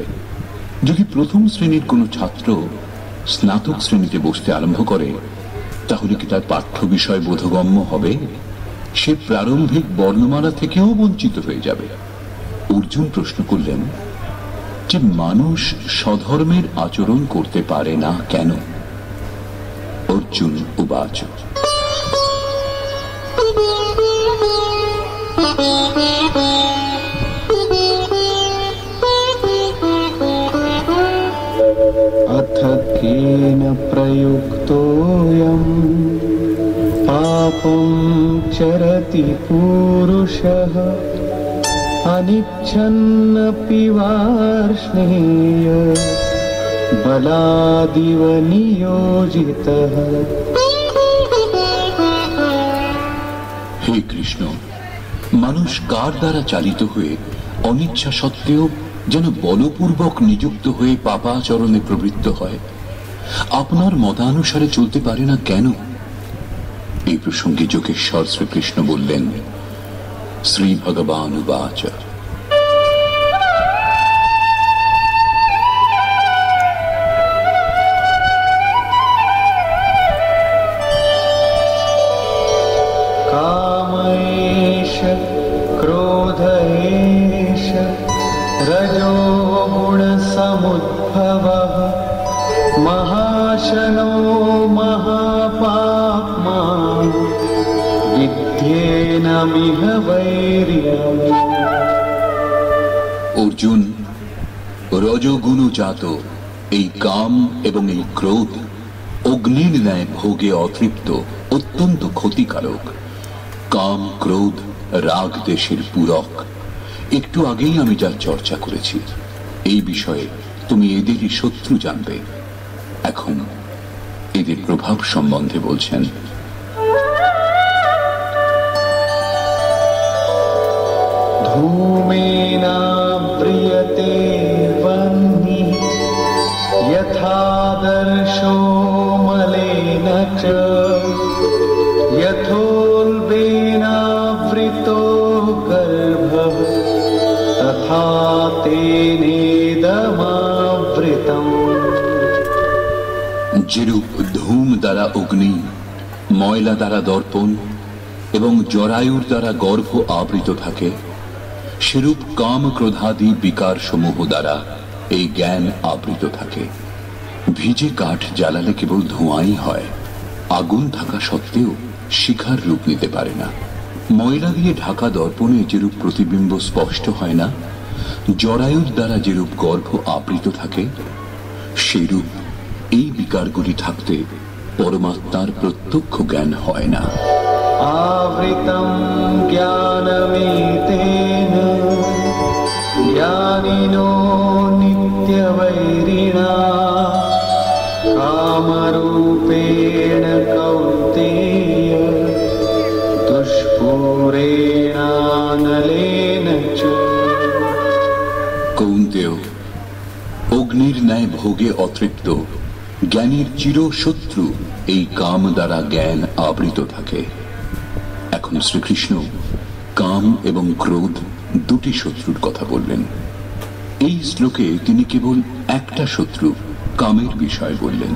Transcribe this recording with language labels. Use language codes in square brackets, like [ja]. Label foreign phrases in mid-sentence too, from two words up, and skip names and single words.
[bn] যদি প্রথম শ্রেণীর কোনো ছাত্র স্নাতক শ্রেণীতে বসতে আরম্ভ করে, তাহলে কি তার পাঠ্য বিষয় বোধগম্য হবে? সে প্রারম্ভিক বর্ণমালা থেকেও বঞ্চিত হয়ে যাবে। অর্জুন প্রশ্ন করলেন যে মানুষ স্বধর্মের আচরণ করতে পারে না কেন? [sa] অর্জুন উবাচ, अथ केन प्रयुक्तोऽयं पापं चरति पूरुषः अनिच्छन्नपि वार्ष्णेय बलादिव नियोजितः। [bn] হে কৃষ্ণ, মানুষ কার দ্বারা চালিত হয়ে অনিচ্ছা সত্ত্বেও যেন বলপূর্বক নিযুক্ত হয়ে পাপাচরণে প্রবৃত্ত হয়, আপনার মতানুসারে চলতে পারে না কেন? এই প্রসঙ্গে যোগেশ্বর শ্রীকৃষ্ণ বললেন, [sa] শ্রী ভগবান উবাচ, कामैष क्रोध एष रजो गुणसमुद्भवः महाशनो महापाप्मा विद्येनमिह वैरिणम्। [bn] অর্জুন, রজগুণজাত এই কাম এবং এই ক্রোধ অগ্নির ন্যায় ভোগে অতৃপ্ত, অত্যন্ত ক্ষতিকারক। কাম, ক্রোধ, রাগ দেশের পূরক। একটু আগেই আমি যার চর্চা করেছি, এই বিষয়ে তুমি এদেরই শত্রু জানবে। এখন এদের প্রভাব সম্বন্ধে বলছেন, [sa] धूमेनाव्रियते वह्निः यथादर्शो मलेन च यथोल्बेनावृतो गर्भः तथा तेनेदमावृतम्। [bn] যেরূপ ধূম দ্বারা অগ্নি, ময়লা দ্বারা দর্পণ এবং জরায়ুর দ্বারা গর্ভ আবৃত থাকে, সেরূপ কাম ক্রোধাদি বিকার সমূহ দ্বারা এই জ্ঞান আবৃত থাকে। ভিজে কাঠ জ্বালালে কেবল ধোঁয়াই হয়, আগুন থাকা সত্ত্বেও শিখার রূপ নিতে পারে না। ময়লা দিয়ে ঢাকা দর্পণে যেরূপ প্রতিবিম্ব স্পষ্ট হয় না, জরায়ুর দ্বারা যেরূপ গর্ভ আবৃত থাকে, সেইরূপ এই বিকারগুলি থাকতে পরমাত্মার প্রত্যক্ষ জ্ঞান হয় না। [sa] आवृतं ज्ञानमेतेन ज्ञानिनो नित्यवैरिणा कामरूपेण कौन्तेय दुष्पूरेणानलेन च। [bn] কৌন্তেয়, অগ্নির ন্যায় ভোগে অতৃপ্ত জ্ঞানীর চিরশত্রু এই কাম দ্বারা জ্ঞান আবৃত থাকে। এখন শ্রীকৃষ্ণ কাম এবং ক্রোধ দুটি শত্রুর কথা বললেন। এই শ্লোকে তিনি কেবল একটা শত্রু কামের বিষয় বললেন।